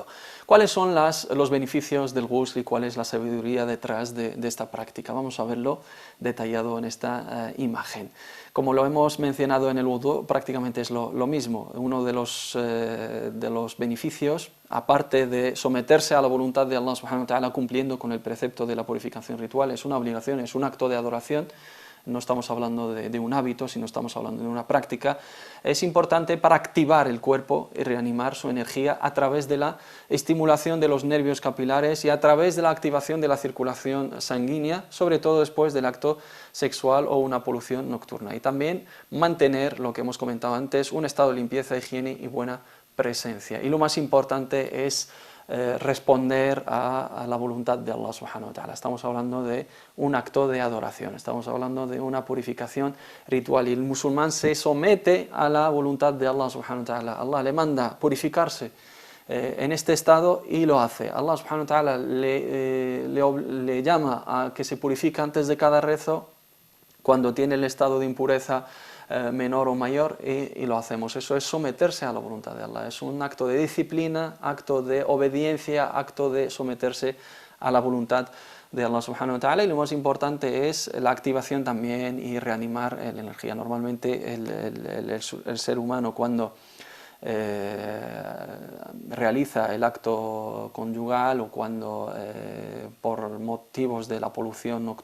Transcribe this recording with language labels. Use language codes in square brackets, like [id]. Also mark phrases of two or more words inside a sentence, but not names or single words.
[es] ¿Cuáles son los beneficios del ghusl y cuál es la sabiduría detrás de esta práctica? Vamos a verlo detallado en esta imagen. Como lo hemos mencionado en el wudú, prácticamente es lo mismo. Uno de los beneficios, aparte de someterse a la voluntad de [ar] الله سبحانه وتعالى [es] cumpliendo con el precepto de la purificación ritual, es una obligación, es un acto de adoración. No estamos hablando de un hábito, sino estamos hablando de una práctica. Es importante para activar el cuerpo y reanimar su energía a través de la estimulación de los nervios capilares y a través de la activación de la circulación sanguínea, sobre todo después del acto sexual o una polución nocturna. Y también mantener, lo que hemos comentado antes, un estado de limpieza, higiene y buena presencia. Y lo más importante es responder a la voluntad de [ar] الله سبحانه وتعالى. [es] Estamos hablando de un acto de adoración, estamos hablando de una purificación ritual y el musulmán se somete a la voluntad de [ar] الله سبحانه وتعالى. [es] Allah le manda purificarse en este estado y lo hace. [ar] الله سبحانه وتعالى [es] le llama a que se purifique antes de cada rezo cuando tiene el estado de impureza menor o mayor y lo hacemos. Eso es someterse a la voluntad de Allah, es un acto de disciplina, acto de obediencia, acto de someterse a la voluntad de [ar] الله سبحانه وتعالى, [es] y lo más importante es la activación también y reanimar la energía. Normalmente el ser humano cuando realiza el acto conyugal o cuando por motivos de la polución nocturna